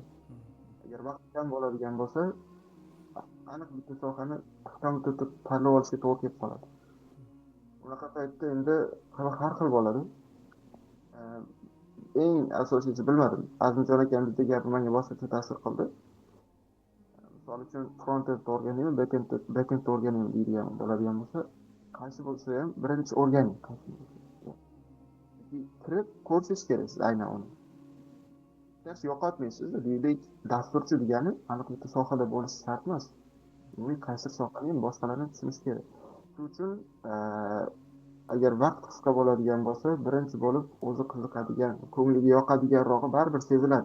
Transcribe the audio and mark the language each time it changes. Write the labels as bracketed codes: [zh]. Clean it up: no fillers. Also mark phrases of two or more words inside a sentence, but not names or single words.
[uz] Agar vaqt kam bo'ladigan bo'lsa, aniq bitta sohani qisqa muddatda tanlab olishga to'g'ri kelib qoladi. Unaqa paytda endi har xil bo'ladi. Eng asosiysi bilmadim, Azimjon akam bitta gapi menga boshqacha ta'sir qildi. Misol uchun front-end o'rganaymi, back-end o'rganaymi deydigan bo'ladigan bo'lsa, qaysi bo'lsa ham birinchi o'rganing. Kirib ko'rishingiz kerak siz aynan uni. Dars yo'qotmaysiz, deylik, dasturchi degani aniq bitta sohada bo'lishi shart emas. Qaysi sohani ham boshqalarni tushunish kerak. Shuning uchun agar vaqt qisqa bo'ladigan bo'lsa, birinchi bo'lib o'zi qiziqadigan, ko'ngliga yoqadiganrog'i baribir seziladi.